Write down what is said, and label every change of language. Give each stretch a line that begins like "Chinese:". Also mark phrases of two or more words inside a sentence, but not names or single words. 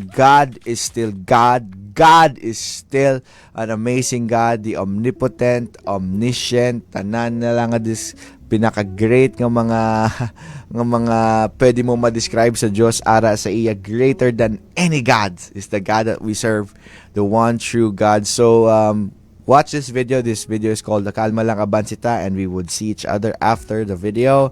English: God is still God. God is still an amazing God, the omnipotent, omniscient,
Hiligaynon: tanan na lang nga pinaka-great nga mga pwede mo ma-describe sa Diyos ara sa iya.
English: Greater than any God is the God that we serve, the one true God. So watch this video. This video is called The Kalma Lang Abansita, and we would see each other after the video.